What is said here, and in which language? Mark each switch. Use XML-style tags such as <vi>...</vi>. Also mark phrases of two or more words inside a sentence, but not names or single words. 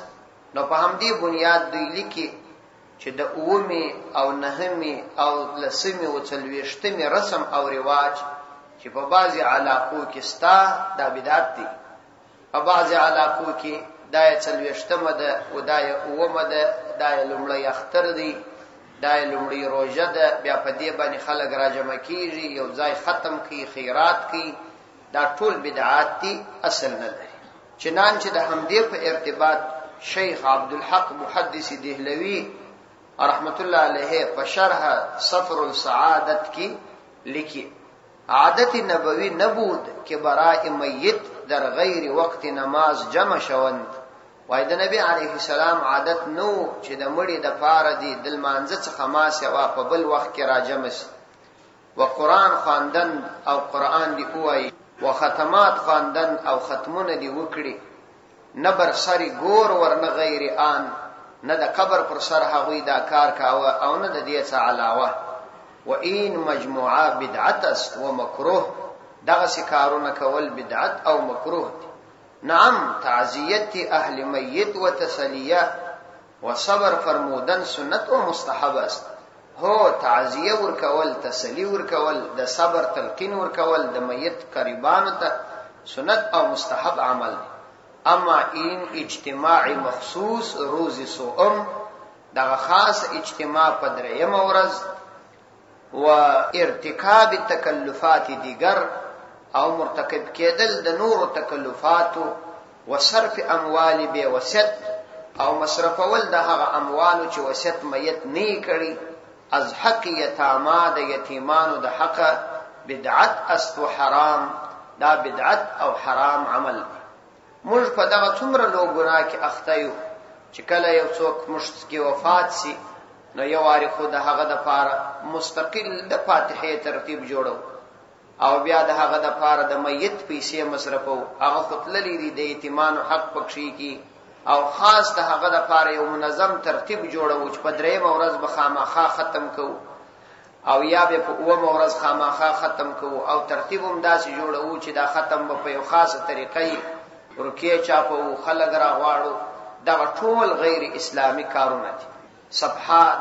<ps>نو په همدې بنیاد دوی لیکي چې د 9 او 9 او 10 او 40 رسم او رواج چې په بعضي علاقو کې ستا دا بدعت دي په بعضي علاقو کې دا 40 ده او دا 9 ده دا لومړی اختر دی دا لومړی روزه ده بیا په دې باندې خلک راجمع کیږي یو ځای ختم کوي خیرات کوي دا ټول بدعات دي اصل نه لري. چنانچه د همدې په ارتباط شیخ عبدالحق محدث دهلوی رحمت الله علیه په شرح سفر السعادت کی لیکي</ps> <fa>عادت نبوی نبود که برای میت در غیر وقت نماز جمع شوند.</fa> <ps>وای د نبی علیه السلام عادت نو چې د مړي د پاره دی د لمانځه څخه ما سوا په بل وخت کې راجمع شي</ps> <fa>و قرآن خواندن</fa> <ps>او قرآن دی وای</ps> <fa>و ختمات خواندن</fa> <ps>او ختمونه دی وکړي</ps> <fa>نه بر سری ګور ورنه غیر آن</fa> <ps>نه د قبر پر سر هغوی دا کار کاوه او نه د دې څه علاوه</ps> <fa>و این مجموعه بدعت است و مکروه</fa> <ps>دغه کارونه کول بدعت او مکروه دی. نعم تعزیت اهل میت و تسلیه و صبر فرمودن سنت و مستحب است. هو تعزیه ورکول تسلی ورکول د صبر تلقین ورکول د میت قریبانو ته سنت او مستحب عمل دی.</ps> <fa>اما این اجتماع مخصوص روز سوم</fa> <ps>دغه خاص اجتماع په 3 ورځ</ps> <fa>و ارتکاب تکلفات دیگر</fa> <ps>او مرتکب کېدل د نورو تکلفاتو</ps> <fa>و صرف اموال به وسط</fa> <ps>او مصرفول د هغه اموالو چې وسط میت نه کړي</ps> <fa>از حق یتاما</fa> <ps>د یتیمانو د حق</ps> <fa>بدعت است و حرام</fa> <ps>دا بدعت او حرام عمل. موږ په دغه څومره لو ګناه کې اخته یو چې کله یو څوک مشت کې وفات سي نو یو واری خو د هغه د پاره مستقل د فاتحه ترتیب جوړو او بیا د هغه د پاره د میت پیسې مصرفو هغه خپللی دي د یتیمانو حق پکشي کی او خاص د هغه د پاره یو منظم ترتیب جوړو چې په درې ورځ به خامخا ختم کو او یا به په اوه ورځ خامخا ختم کو او ترتیب هم داسې جوړو چې دا ختم په یو خاصه طریقې ورکه چاپو خلک را غواړو دا ټول غیر اسلامی کارونه دي صفحه</ps>